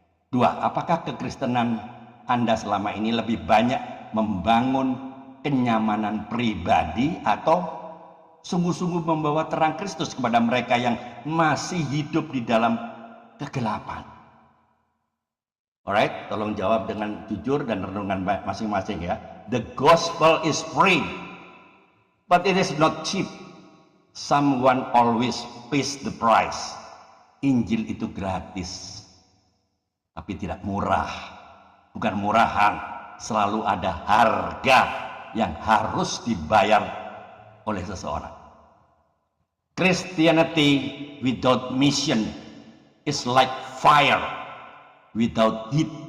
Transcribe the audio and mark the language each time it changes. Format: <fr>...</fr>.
<id>2. Apakah kekristenan Anda selama ini lebih banyak membangun kenyamanan pribadi atau sungguh-sungguh membawa terang Kristus kepada mereka yang masih hidup di dalam kegelapan? Alright, tolong jawab dengan jujur dan renungan masing-masing ya.</id> <en>The gospel is free, but it is not cheap. Someone always pays the price.</en> <id>Injil itu gratis, tapi tidak murah. Bukan murahan, selalu ada harga. yang harus dibayar oleh seseorang.</id> <en>Christianity without mission is like fire without heat.</en>